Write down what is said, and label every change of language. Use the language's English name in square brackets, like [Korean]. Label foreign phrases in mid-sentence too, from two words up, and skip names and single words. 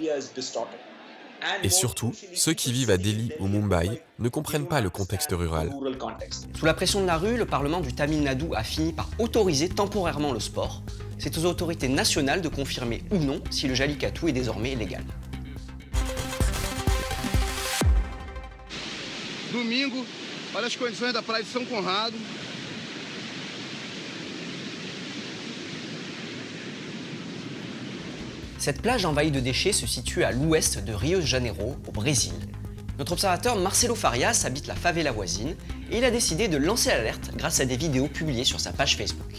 [French] Et surtout, ceux qui vivent à Delhi ou Mumbai ne comprennent pas le contexte rural. Sous la pression de la rue, le Parlement du Tamil Nadu a fini par autoriser temporairement le sport. C'est aux autorités nationales de confirmer ou non si le Jallikattu est désormais légal. [Portuguese] Domingo, olha as condições da praia de São Conrado. [French] Cette plage envahie de déchets se situe à l'ouest de Rio de Janeiro, au Brésil. Notre observateur Marcelo Farias habite la favela voisine et il a décidé de lancer l'alerte grâce à des vidéos publiées sur sa page Facebook.